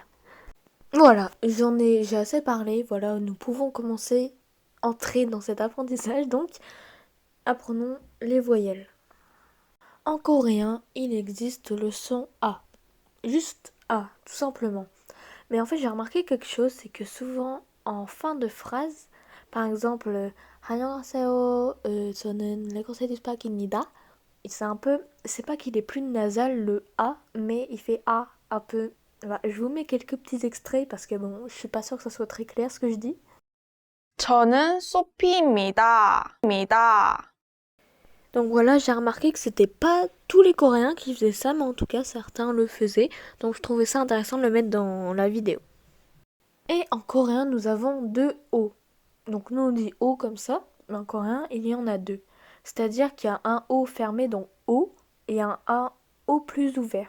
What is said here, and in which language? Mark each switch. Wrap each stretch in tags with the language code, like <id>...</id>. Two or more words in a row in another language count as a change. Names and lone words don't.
<fr>Voilà, j'ai assez parlé, voilà, nous pouvons entrer dans cet apprentissage, donc apprenons les voyelles. En coréen, il existe le son A. Juste A, tout simplement. Mais en fait, j'ai remarqué quelque chose, c'est que souvent, en fin de phrase, par exemple,</fr> <ko>안녕하세요, 저는 레고세디 스파키입니다.</ko> <fr>C'est pas qu'il est plus nasal le A, mais il fait A un peu. Voilà, je vous mets quelques petits extraits parce que bon, je suis pas sûre que ça soit très clair ce que je dis.</fr> <ko>저는 소피입니다. 입니다.</ko> <fr>Donc voilà, j'ai remarqué que c'était pas tous les Coréens qui faisaient ça, mais en tout cas certains le faisaient. Donc je trouvais ça intéressant de le mettre dans la vidéo. Et en coréen, nous avons deux O. Donc nous on dit O comme ça, mais en coréen, il y en a deux. C'est-à-dire qu'il y a un O fermé, donc O, et un O plus ouvert.</fr>